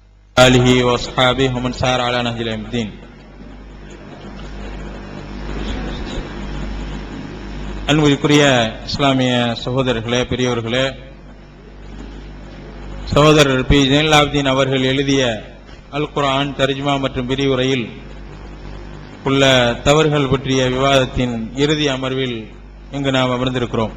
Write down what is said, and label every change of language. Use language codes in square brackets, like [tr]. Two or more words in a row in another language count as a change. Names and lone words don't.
[ar] آله وأصحابه ومن سار على نهج إلى الدين. [ta] அன்புக்குரிய இஸ்லாமிய சகோதரர்களே, பெரியவர்களே, சகோதரர் பி ஜெயலலாப்தீன் அவர்கள் எழுதிய அல் குர்ஆன் தர்ஜுமா மற்றும் விரிவுரையில் உள்ள தவறுகள் பற்றிய விவாதத்தின் இறுதி அமர்வில் இங்கு நாம் அமர்ந்திருக்கிறோம்.